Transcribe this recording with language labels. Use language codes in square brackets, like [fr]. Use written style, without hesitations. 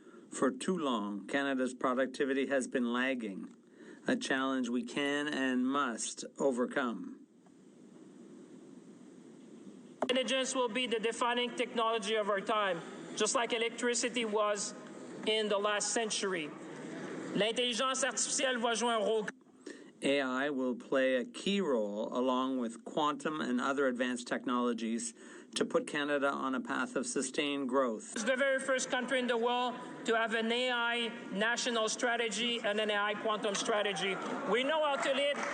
[en] For too long, Canada's productivity has been lagging, a challenge we can and must overcome. Intelligence will be the defining technology of our time, just like electricity was in the last century. [fr] L'intelligence artificielle va jouer un rôle. [en] AI will play a key role along with quantum and other advanced technologies to put Canada on a path of sustained growth. It's the very first country in the world to have an AI national strategy and an AI quantum strategy. We know how to lead.